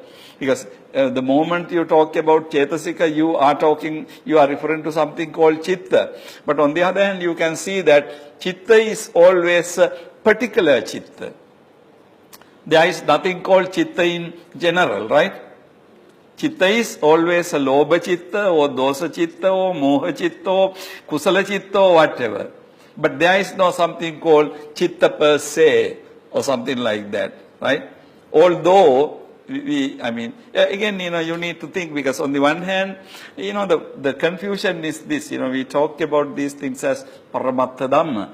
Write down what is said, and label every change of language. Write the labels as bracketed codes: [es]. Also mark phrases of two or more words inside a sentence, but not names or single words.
[en] Because the moment you talk about Chetasika, you are referring to something called Chitta. But on the other hand, you can see that Chitta is always a particular Chitta. There is nothing called Chitta in general, right? Chitta is always a [pi] Lobha Chitta [en] or [pi] Dosa Chitta [en] or [pi] Moha Chitta [en] or [pi] Kusala Chitta [en] or whatever. But there is no something called Chitta [la] per se [en] or something like that, right? Although, again, you need to think, because on the one hand, the confusion is this, we talk about these things as [pi] Paramattha Dhamma.